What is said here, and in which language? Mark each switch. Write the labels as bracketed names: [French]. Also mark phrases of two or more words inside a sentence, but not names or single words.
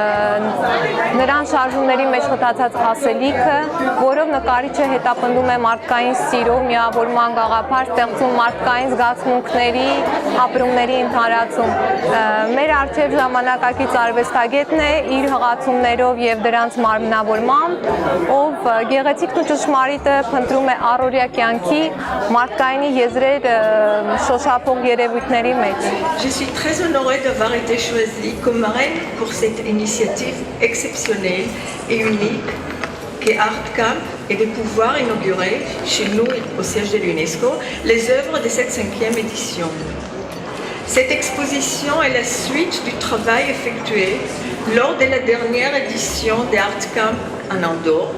[Armenian] նրան շարժումների մեջ խտացած ասելիքը, որով նկարիչը հետապնդում է մարդկային սիրո միավորման գաղափար, ստեղծում մարդկային զգացմունքների, ապրումների ընդհանրացում։ Մեր առջև ժամանակակից արվեստագետն է իր հղացումներով եւ դրանց մարմնավորմամբ, ով գեղեցիկն ու ճշմարիտը փնտրում է առօրյա կյանքի մարդկայինի եզրեր շոշափող երևույթների մեջ։ [French] Je suis très honorée d'avoir été choisie comme marraine pour cette initiative exceptionnelle et unique qu'est ARCAM et de pouvoir inaugurer chez nous au siège de l'UNESCO les œuvres de cette 5e édition. Cette exposition est la suite du travail effectué lors de la dernière édition de ARCAM en Andorre.